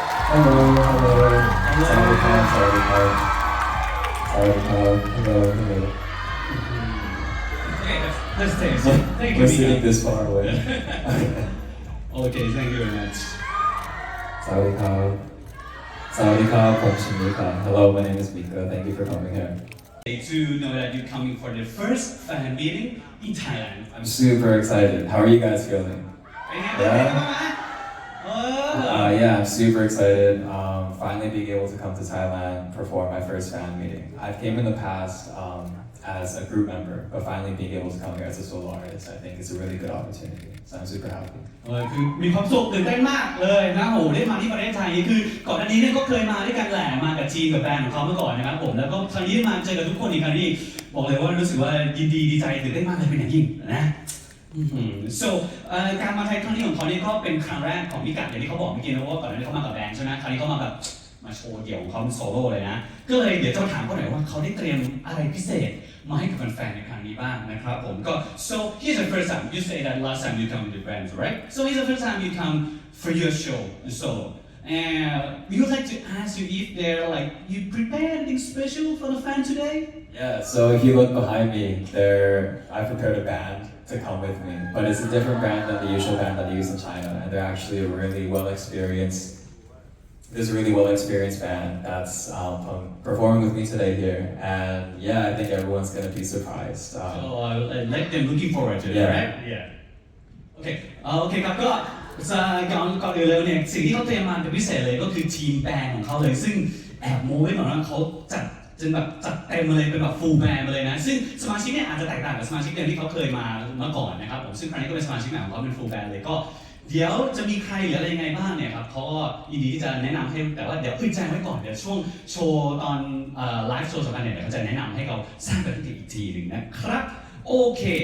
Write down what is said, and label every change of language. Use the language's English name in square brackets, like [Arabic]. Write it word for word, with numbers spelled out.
[Thai] ฮัลโหลฮัลโหลสวัสดีครับสวัสดีครับสวัสดีครับฮัลโหลฮัลโหล [English] Let's take it. Thank you, We're sitting Mika. this far away Okay, thank you very much. [Thai] สวัสดีครับสวัสดีครับผมชินมิกา [English] Hello my name is Mika Thank you for coming here They do know that you're coming for the first fan meeting in Thailand. I'm I'm super excited How are you guys feeling Uh, Yeah. yeah, I'm super excited. Um, finally being able to come to Thailand, perform my first fan meeting. I've came in the past um, as a group member, but finally being able to come here as a solo artist, I think is a really good opportunity. So I'm super happy. [Thai] เออคือมีความสุขตื่นเต้นมากเลยนะโหได้มาที่ประเทศไทยคือก่อนอันนี้เนี่ยก็เคยมาด้วยกันแหละมากับทีมกับแบรนด์ของเขาเมื่อก่อนนะครับผมแล้วก็ครั้งนี้มาเจอกับทุกคนอีกครั้งนี้บอกเลยว่ารู้สึกว่ายินดีดีใจตื่นเต้นมากเลยเป็นอย่างยิ่งนะ อื้อหือ so เอ่อการมาไทยครั้งนี้ของเขาเนี่ยก็เป็นครั้งแรกของพิกัดอย่างที่เขาบอกเมื่อกี้นะว่าก่อนหน้านี้เขามากับแบรนด์ใช่ไหมคราวนี้เขามาแบบมาโชว์เดี่ยวของเขาเป็นโซโล่เลยนะก็เลยเดี๋ยวจะถามเขาหน่อยว่าเขาได้เตรียมอะไรพิเศษ มาให้กับแฟนๆในครั้งนี้บ้างนะครับผมก็ [English] so here's the first time you say that last time you come with the brands right so here's the first time you come for your show so and we would like to ask you if there like you prepare anything special for the fan today Yeah, so if you look behind me, there I prepared a band to come with me, but it's a different band than the usual band that I use in China, and they're actually a really well experienced. This really well experienced band that's um, um, performing with me today here, and yeah, I think everyone's gonna be surprised. so Um, I will let them looking forward to it Yeah. [Thai] right yeah okay อ่าโอเคครับก็จะก่อนก่อนอื่นเลยเนี่ยสิ่งที่เขาเตรียมมาเป็นพิเศษเลยก็คือทีมแบนด์ของเขาเลยซึ่งแอบโม้ไว้ก่อนว่าเขาจัดจนแบบจัดเต็มมาเลยเป็นแบบฟูลแบนด์มาเลยนะซึ่งสมาชิกเนี่ยอาจจะแตกต่างกับสมาชิกเดิมที่เขาเคยมาเมื่อก่อนนะครับผมซึ่งครั้งนี้ก็เป็นสมาชิกใหม่ของเขาเป็นฟูลแบนด์เลยก็ เดี๋ยวจะมีใครหรืออะไรยังไงบ้างเนี่ยครับเขาก็ยินดีที่จะแนะนำให้แต่ว่าเดี๋ยวขึ้นใจงไว้ก่อนเดี๋ยวช่วงโชว์ตอนไลฟ์โชว์สำคัญเนี่ยเดี๋ยวเขาจะแนะนำให้เราสร้างปฏิทินอีกทีหนึ่งนะครับโอเค